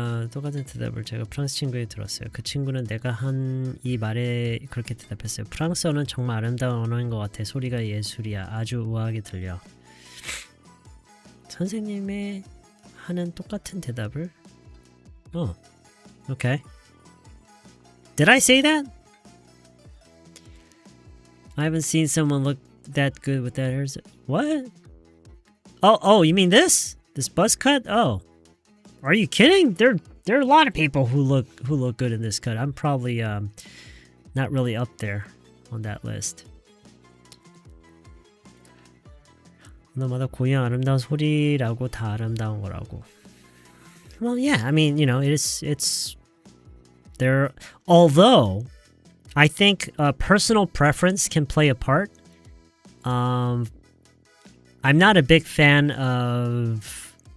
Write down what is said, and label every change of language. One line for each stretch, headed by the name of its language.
Korean: 똑같은 대답을 제가 프랑스 친구에게 들었어요. 그 친구는 내가 한 이 말에 그렇게 대답했어요. 프랑스어는 정말 아름다운 언어인 것 같아. 소리가 예술이야. 아주 우아하게 들려. 선생님의 하는 똑같은 대답을 okay.
English: Did I say that? I haven't seen someone look that good with that hair. What? Oh, you mean this? This buzz cut? Oh. Are you kidding? There are a lot of people who look good in this cut. I'm probably not really up there on that list.
Korean: 너마다 고유한 아름다운 소리라고 다 아름다운 거라고.
English: Well, yeah. I mean, you know, it's there. Although, I think personal preference can play a part. I'm not a big fan of.